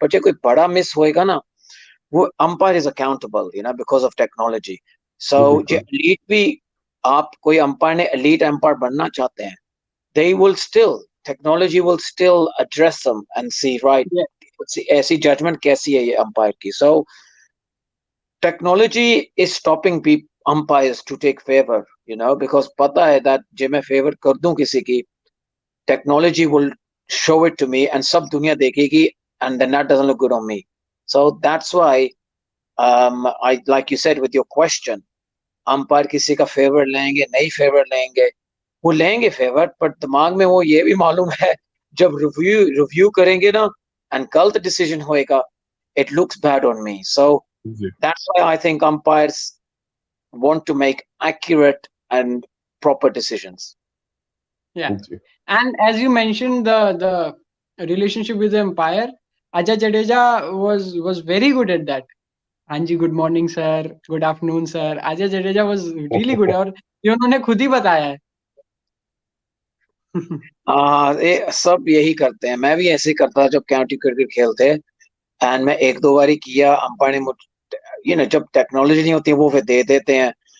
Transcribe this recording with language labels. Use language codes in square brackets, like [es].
[hi] पर जो कोई बड़ा मिस होएगा ना, वो umpire [en] Is accountable, you know, because of technology. [hi] सो जो एलीट भी, आप कोई अंपायर ने एलीट अंपायर बनना चाहते हैं, [en] they will still, technology will still address them and see, right, [hi] ऐसी जजमेंट कैसी है ये अंपायर की। [en] So technology is stopping umpires to take favor, you know, because [hi] पता है [en] that [hi] जे मैं फेवर कर दूं किसी की, [en] technology will show it to me and [hi] सब दुनिया देखेगी, [en] and then that doesn't look good on me. So that's why I, like you said with your question, [hi] umpire किसी का फेवर लेंगे, नहीं फेवर लेंगे, वो लेंगे फेवर, पर दिमाग में वो ये भी मालूम है जब रिव्यू करेंगे ना एंड गलत डिसीजन होएगा, [en] it looks bad on me. So that's why I think umpires want to make accurate and proper decisions. Yeah. And as you mentioned, the relationship with the umpire, Ajay Jadeja was very good at that. Anji, good morning sir, good afternoon sir. [hi] Ajay Jadeja [en] was really good, [hi] और ये उन्होंने खुद ही बताया है। ये सब यही करते हैं, मैं भी ऐसे ही करता था जब काउंटी क्रिकेट खेलते, एंड मैं एक दो बार किया, अंपायर ने [en] you know, [hi] जब टेक्नोलॉजी नहीं होती वो फिर दे देते हैं।